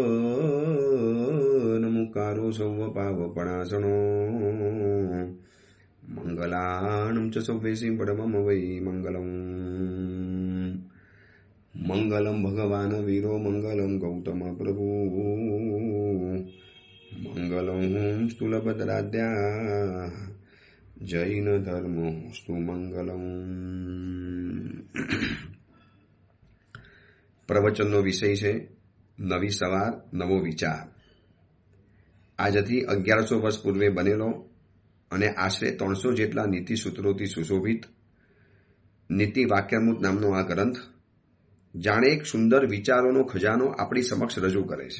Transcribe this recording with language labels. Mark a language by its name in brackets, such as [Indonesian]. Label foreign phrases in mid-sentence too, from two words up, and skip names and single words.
[Sanskrit] नमुकारो सौवपावपणासनो मंगलानं च सौवेशि परमं वै मंगलम् मंगलम भगवान वीरो मंगलम गौतम प्रभु मंगलम स्थूलभद्राद्या जैन धर्मो स्तु मंगलम। [Gujarati] પ્રવચનનો વિષય છે નવી સવાર નવો વિચાર. આજથી 1100 વર્ષ પૂર્વે બનેલો અને આશરે 300 જેટલા નીતિ સૂત્રોથી સુશોભિત નીતિ વાક્યામૃત નામનો આ ગ્રંથ જાણે એક સુંદર વિચારોનો ખજાનો આપણી સમક્ષ રજૂ કરે છે.